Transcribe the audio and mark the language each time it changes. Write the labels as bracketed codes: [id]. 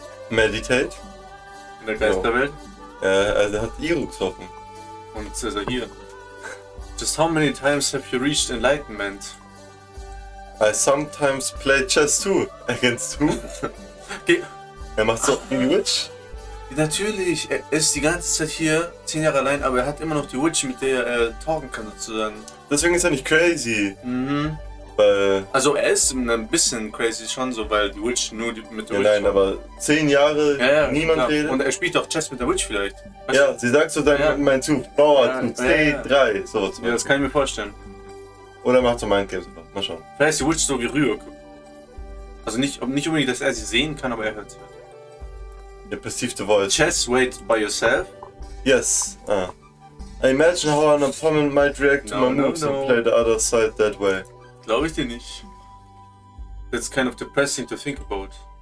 [en] Meditate? [de] In der Geisterwelt? Also er hat Iro getroffen. Und jetzt ist er hier. [en] Just how many times have you reached enlightenment? I sometimes play chess too. Against who? Okay. [de] Er macht so wie die Witch. Natürlich, er ist die ganze Zeit hier, 10 Jahre allein, aber er hat immer noch die Witch, mit der er talken kann sozusagen. Deswegen ist er nicht [en] crazy. [de] Mhm. Weil... Also er ist ein bisschen [en] crazy [de] schon so, weil die Witch nur mit der Witch... Nein, aber 10 Jahre niemand klar. redet. Und er spielt auch Chess mit der Witch vielleicht. Weißt ja, sie sagt so dann mein Zug, Bauer, Zug, C3, so. Ja, das kann ich mir vorstellen. Oder macht so Mindgames einfach, mal schauen. Vielleicht ist die Witch so wie Rührk. Also nicht unbedingt, dass er sie sehen kann, aber er hört sie. [en] You perceive the voice. Chess, wait by yourself? Yes. I imagine how an opponent might react to my moves and play the other side that way. [de] Glaube ich dir nicht. [en] That's kind of depressing to think about.